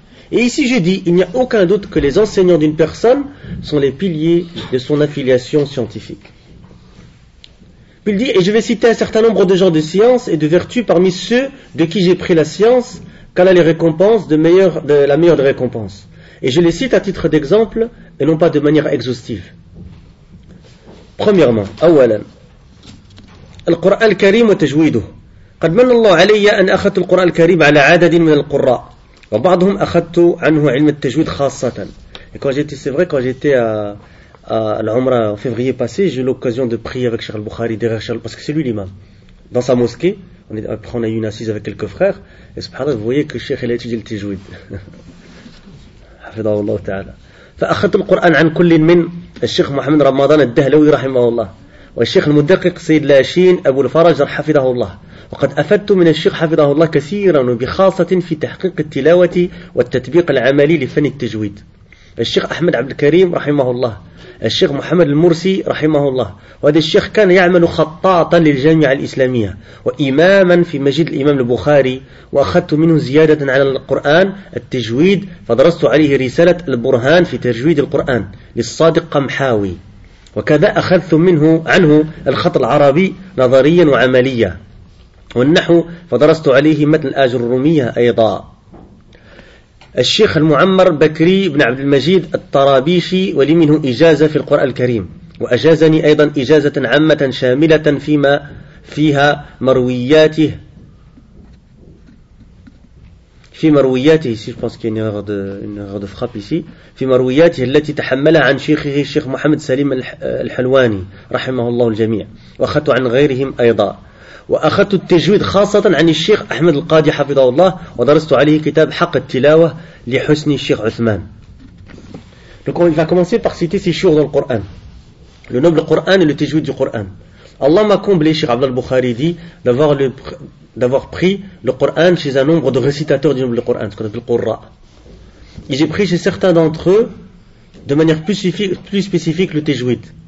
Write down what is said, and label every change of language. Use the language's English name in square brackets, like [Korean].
[French] Et ici j'ai dit, il n'y a aucun doute que les enseignants d'une personne sont les piliers de son affiliation scientifique. Puis il dit, et je vais citer un certain nombre de gens de science et de vertu parmi ceux de qui j'ai pris la science, qu'elle a les récompenses de la meilleure des récompenses. Et je les cite à titre d'exemple et non pas de manière exhaustive. Premièrement, [Arabic] أولا, القرآن الكريم وتجويده. قد من الله علي أن أخذت القرآن الكريم على عدد من القراء. وبعضهم أخذت عنه علم التجويد خاصة. [French] Et quand j'étais, c'est vrai, quand j'étais à l'Umra en février passé, j'ai eu l'occasion de prier avec Cheikh Al-Bukhari derrière Cheikh, parce que c'est lui l'imam. Dans sa mosquée, après on a eu une assise avec quelques frères, et subhanallah, vous voyez que Cheikh il a étudié le tajwid. [Arabic] حفظه الله تعالى. فأخذت القرآن عن كل من الشيخ محمد رمضان الدهلوي رحمه الله والشيخ المدقق سيد لاشين أبو الفرج حفظه الله وقد أفدت من الشيخ حفظه الله كثيرا وبخاصة في تحقيق التلاوة والتطبيق العملي لفن التجويد الشيخ أحمد عبد الكريم رحمه الله الشيخ محمد المرسي رحمه الله وهذا الشيخ كان يعمل خطاطا للجامعة الإسلامية وإماما في مسجد الإمام البخاري وأخذت منه زيادة على القرآن التجويد فدرست عليه رسالة البرهان في تجويد القرآن للصادق قمحاوي وكذا أخذت منه عنه الخط العربي نظريا وعمليا والنحو فدرست عليه متن الآجر الرومية أيضا الشيخ المعمر بكري بن عبد المجيد الطرابيشي ولي منه إجازة في القرآن الكريم وأجازني أيضا إجازة عامة شاملة فيما فيها مروياته في مروياته [French] ici, je pense qu'il y a une erreur de frappe ici. [Arabic] في مروياته التي تحملها عن شيخه الشيخ محمد سليم الحلواني رحمه الله الجميع واخذته عن غيرهم أيضا وأخذت التجويد خاصة عن الشيخ أحمد القاضي حفظه الله ودرست عليه كتاب حق التلاوة لحسن الشيخ عثمان. [French] Donc il va commencer par citer ses chouks dans le Coran. Le noble Coran et le tajwid du Coran. Allah m'a comblé, Cheikh Abdel Bukhari dit, d'avoir pris le Coran chez un nombre de récitateurs du noble Coran, ce qu'on appelle le Qurra. Et j'ai pris chez certains d'entre eux, de manière plus spécifique, le tajwid.